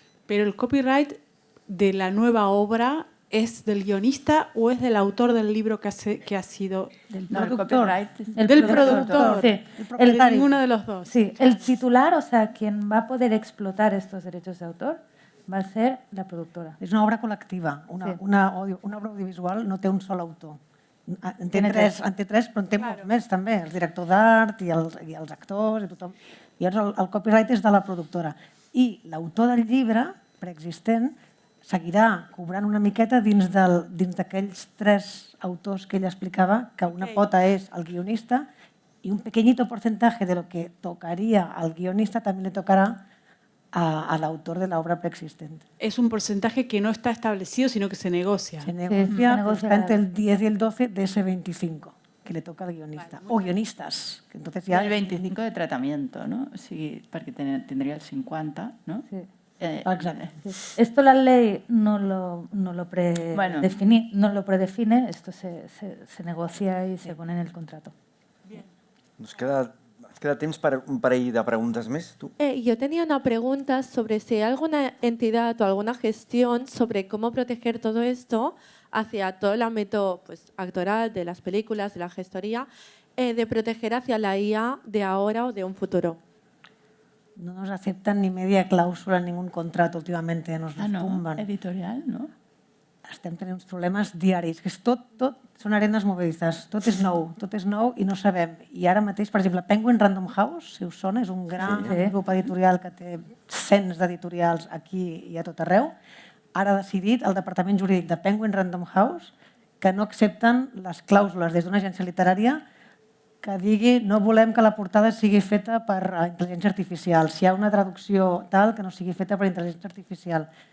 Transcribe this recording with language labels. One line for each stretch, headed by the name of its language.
Spanish: Pero el copyright de la nueva obra ¿es del guionista o es del autor del libro que ha sido? Del productor. Del productor. Sí. De ninguno de los dos. Sí, el titular, o sea, quien va a poder explotar estos derechos de autor, va a ser la productora.
Catalan: És una obra col·lectiva. Una obra audiovisual no té un sol autor. En té tres, però en té molts més també, el director d'art i els actors i tothom. Llavors el copyright és de la productora. I l'autor del llibre preexistent seguirà cobrant una miqueta dins d'aquells tres autors que ell explicava, que una pota és el guionista i
Spanish: un pequeñito porcentaje de lo que
Catalan: tocaria al guionista també le tocarà al autor de la obra preexistente.
Spanish: Es un porcentaje que no está establecido, sino que se negocia. Se negocia, está entre el 10 y el 12 de ese 25 que le toca al guionista. O guionistas. Que entonces ya... El 25 de tratamiento, ¿no? Sí, porque tendría el 50, ¿no? Sí. Exacto. Esto la ley no lo predefine, esto se negocia y se pone en el contrato.
Catalan: Nos queda temps per un parell de preguntes més, tu?
Spanish: Yo tenía una pregunta sobre si hay alguna entidad o alguna gestión sobre cómo proteger todo esto hacia todo el ámbito actoral de las películas, de la gestoría, de proteger hacia la IA de ahora o de un futuro. No nos aceptan ni media cláusula en ningún contrato últimamente, nos tumban. Editorial, no?
Catalan: Estem tenint uns problemes diaris, que és tot són arenes movedizes, tot és nou i no sabem. I ara mateix, per exemple, Penguin Random House, si us sona, és un gran grup editorial que té cents d'editorials aquí i a tot arreu, ara ha decidit el departament jurídic de Penguin Random House que no accepten les clàusules des d'una agència literària que digui no volem que la portada sigui feta per intel·ligència artificial, si hi ha una traducció tal que no sigui feta per intel·ligència artificial.